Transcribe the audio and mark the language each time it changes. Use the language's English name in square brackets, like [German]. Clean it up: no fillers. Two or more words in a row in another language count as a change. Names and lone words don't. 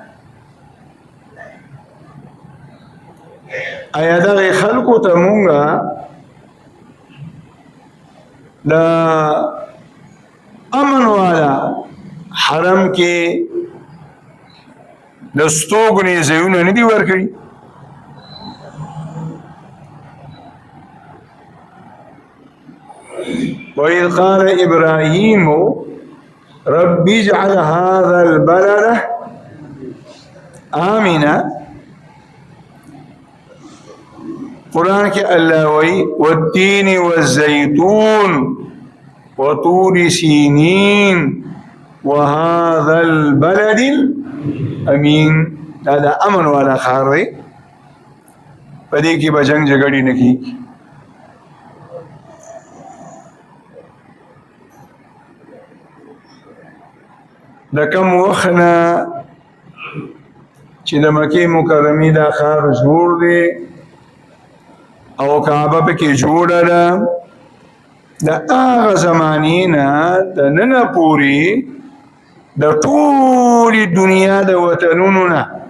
[Pashto] ایا دغه خلقو ته مونږه د امن والا حرم کې د ستوګنې ځایونه نه دي ورکړي [Arabic] وإذ قال إبراهيم رب اجعل هذا البلد آمنا [Pashto] قرآن کې الله وی [Arabic] والتين والزيتون وطور سينين وهذا البلد الأمين. [Pashto] دا امن والا خار دی، په دې کې به جنگ جګړې نه کېږي. د کم وخت نه چې د مکې مکرمې دا ښار جوړ دی او کعبه پکې جوړه ده، د هغه زمانې نه د ننه پورې د ټولې دنیا د وطنونو نه